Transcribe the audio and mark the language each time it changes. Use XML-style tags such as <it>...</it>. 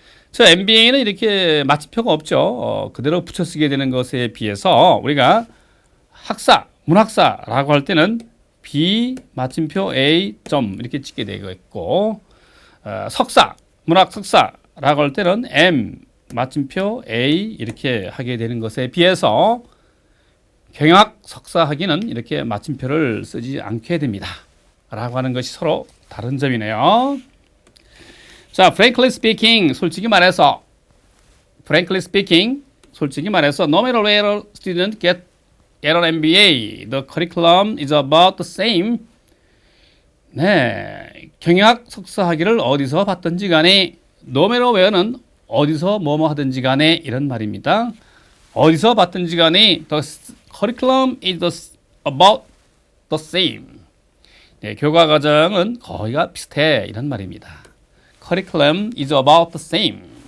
<ko>저 MBA는 이렇게 마침표가 없죠. 그대로 붙여쓰게 되는 것에 비해서 우리가 학사, 문학사라고 할 때는 B 마침표 A 점 이렇게 찍게 되겠고, 석사, 문학 석사라고 할 때는 M 마침표 A 이렇게 하게 되는 것에 비해서 경영학 석사 학위는 이렇게 마침표를 쓰지 않게 됩니다. 라고 하는 것이 서로 다른 점이네요.</ko> <en>자, frankly speaking,</en> <ko>솔직히 말해서</ko> <en>no matter where a student get an MBA, the curriculum is about the same.</en> <ko>네, 경영학 석사 학위를 어디서 받든지 간에</ko> <en>no matter where</en> <ko>는 어디서 뭐뭐 하든지 간에 이런 말입니다. 어디서 받든지 간에</ko> <en>the curriculum is about the same.</en> <ko>네, 교과 과정은 거의가 비슷해 이런 말입니다.</ko> <en>curriculum is about the same.</en>